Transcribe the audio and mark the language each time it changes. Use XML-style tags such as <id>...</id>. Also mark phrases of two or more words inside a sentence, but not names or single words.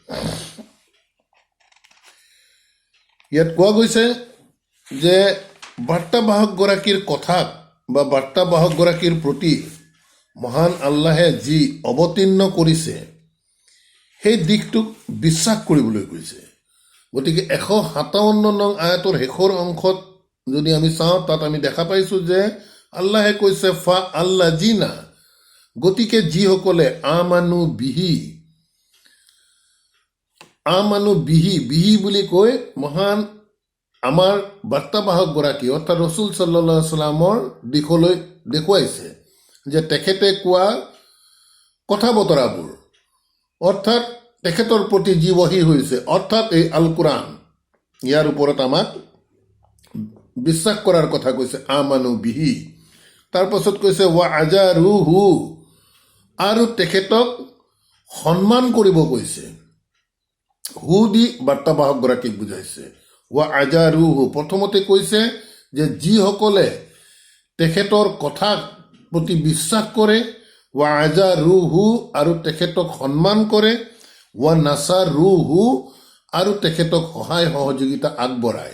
<as>ইয়াত কোৱা গৈছে যে বাৰ্তাবাহকগৰাকীৰ কথাক বা বাৰ্তাবাহকগৰাকীৰ প্ৰতি মহান আল্লাহে যি অৱতীৰ্ণ কৰিছে সেই দিশটোক বিশ্বাস কৰিবলৈ কৈছে। গতিকে 157 নং আয়াতৰ শেষৰ অংশত যদি আমি চাওঁ, তাত আমি দেখা পাইছোঁ যে আল্লাহে কৈছে</as> <ar>فالذين</ar> <as>গতিকে যিসকলে</as> <ar>آمنوا به</ar> <as>বুলি কৈ মহান আমাৰ বাৰ্তাবাহকগৰাকী অৰ্থাৎ ৰচুল</as> <ar>صلى الله عليه وسلم</ar> <as>দিশলৈ দেখুৱাইছে যে তেখেতে কোৱা কথা বতৰাবোৰ অৰ্থাৎ তেখেতৰ প্ৰতি যি ৱহী হৈছে অৰ্থাৎ এই আল কোৰাণ ইয়াৰ ওপৰত আমাক বিশ্বাস কৰাৰ কথা কৈছে</as> <ar>آمنوا به.</ar> <as>তাৰপাছত কৈছে</as> <ar>وعزروه</ar> <as>আৰু তেখেতক সন্মান কৰিব কৈছে। হু দি বাৰ্তাবাহকগৰাকীক বুজাইছে।</as> <ar>وعزروه</ar> <as>প্ৰথমতে কৈছে যে যিসকলে তেখেতৰ কথাৰ প্ৰতি বিশ্বাস কৰে,</as> <ar>وعزروه</ar> <as>আৰু তেখেতক সন্মান কৰে,</as> <ar>ونصروه</ar> <as>আৰু তেখেতক সহায় সহযোগিতা আগবঢ়ায়।</as>